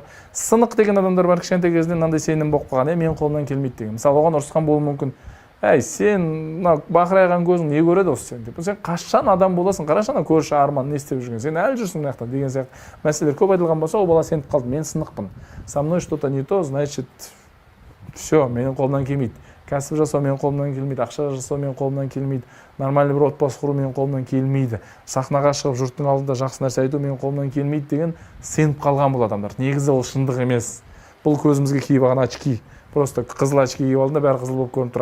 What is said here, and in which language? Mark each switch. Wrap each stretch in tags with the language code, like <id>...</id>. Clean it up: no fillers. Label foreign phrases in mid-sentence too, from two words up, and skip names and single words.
<kk>Сынық деген адамдар бар, кішкентай кезінен мынандай сенім болып қалған, мен қолымнан келмейді деген. Мысалы, оған ұрысқан болуы мүмкін. Сен бақырайған көзің не көреді осы сен деп. Сен қашан адам боласың, қарашы ана көрші арман не істеп жүрген, сен әлі жүрсің мына жақта деген сияқты мәселелер көп айтылған болса, ол бала сеніп қалды, мен сынықпын.</kk> <ru>Со мной что-то не то, значит, все,</ru> <kk>менің қолымнан келмейді. Кәсіп жасау менің қолымнан келмейді, ақша жасау менің қолымнан келмейді, нормальный бір отбасы құру менің қолымнан келмейді, сахнаға шығып жұрттың алдында жақсы нәрсе айту менің қолымнан келмейді деген сеніп қалған бұл адамдар. Негізі ол шындық емес. Бұл көзімізге киіп алған очки. Просто қызыл очки киіп алдында бәрі қызыл болып көрініп тұр.</kk>